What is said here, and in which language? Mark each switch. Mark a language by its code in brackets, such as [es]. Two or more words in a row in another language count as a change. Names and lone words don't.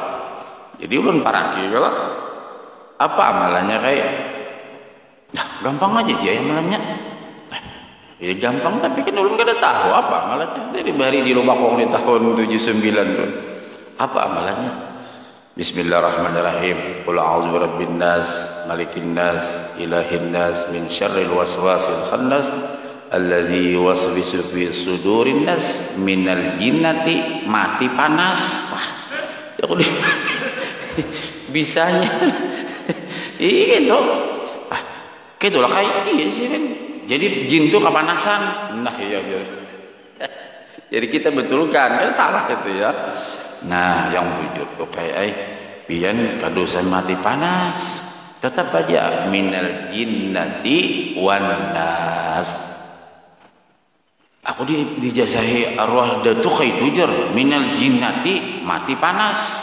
[bjn] Jadi ulun paraki kalau apa amalannya kayak gampang aja dia amalannya. Ya gampang, tapi kan ulun kada tahu apa amalannya. Dari bari di rumah kong di tahun 79 tuh. Apa amalannya? Bismillahirrahmanirrahim. [ar] قل أعوذ برب الناس، ملك الناس، إله الناس، من شر الوسواس الخناس، الذي يوسوس في صدور الناس، من الجنة. [bjn] Mati panas. Wah. Ya aku bisanya. Iya gitu. Ah, gitu lah kayak iya sih kan. Jadi jin itu kepanasan. Nah iya. Jadi kita betulkan, kan salah itu ya. Nah yang bujur tuh kayak pian kadosan mati panas. Tetap aja [ar] من الجنة والناس. [bjn] Aku dijazahi arwah datuk itu jer [ar] من الجنة [bjn] mati panas.